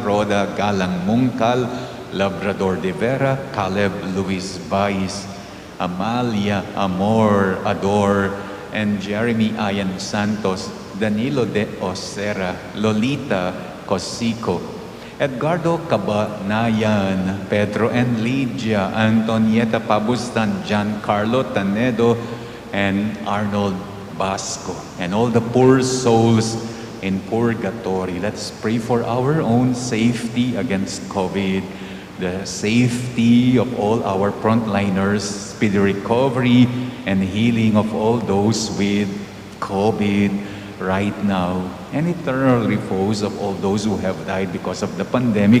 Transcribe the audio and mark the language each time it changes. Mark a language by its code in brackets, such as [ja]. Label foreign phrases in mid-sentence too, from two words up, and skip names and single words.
[en] Roda Galang Mungkal, Labrador de Vera, Caleb Luis Bais, Amalia Amor Ador, and Jeremy Ayan Santos, Danilo de Osera, Lolita Cosico, Edgardo Cabanayan, Pedro and Lydia, Antonieta Pabustan, Giancarlo Tanedo, and Arnold Basco, and all the poor souls in purgatory. Let's pray for our own safety against COVID, the safety of all our frontliners, speedy recovery and healing of all those with COVID right now, and eternal repose of all those who have died because of the pandemic.